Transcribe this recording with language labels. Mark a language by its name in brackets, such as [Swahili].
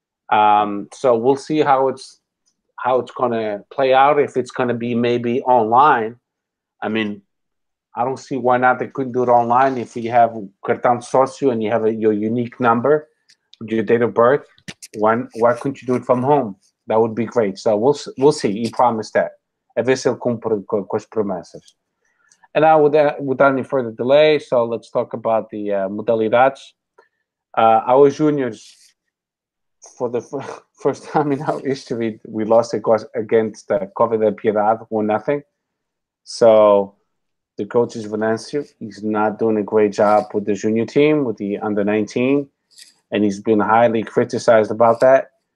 [English] So we'll see how it's going to play out. If it's going to be maybe online. I mean, I don't see why not they couldn't do it online if you have cartão sócio and you have your unique number, your date of birth. why couldn't you do it from home? That would be great. So we'll see. He promised that. [Portuguese] A ver se ele cumpre com as promessas. [English] And now, without any further delay, so let's talk about the modalidades. Our juniors, for the first time in our history, we lost against Cova da Piedade, 1-0. So the coach is Venancio. He's not doing a great job with the junior team, with the under-19, and he's been highly criticized about that.